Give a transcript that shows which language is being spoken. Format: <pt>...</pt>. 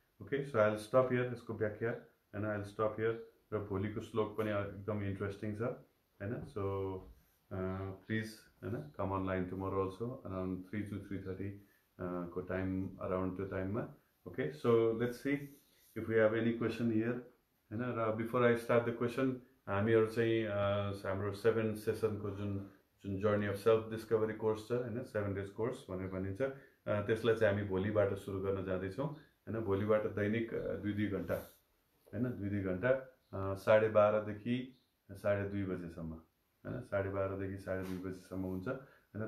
<en>okay, so I will stop here,</en> <ne>यसको व्याख्या हैन</ne> <en>I will stop here.</en> <ne>र भोलिको श्लोक पनि एकदम इन्ट्रेस्टिङ छ हैन।</ne> <en>so please हैन come online tomorrow also around 3 to 3:30 को time, अराउन्ड</en> <ne>त्यो टाइममा।</ne> <en>Okay, so let's see if we have any question here हैन।</en> <ne>र</ne> <en>before I start the question,</en> <ne>हामीहरू चाहिँ हाम्रो 7 सेसनको जुन journey of self discovery course छ हैन, 7 days कोर्स भनेर भनिन्छ, त्यसलाई चाहिँ हामी भोलिबाट सुरु गर्न जाँदैछौँ हैन। भोलिबाट दैनिक 2-2 घन्टा हैन, 2-2 घन्टा 12:30 देखि 2:30 बजेसम्म हैन, 12:30 देखि 2:30 बजेसम्म हुन्छ हैन।</ne>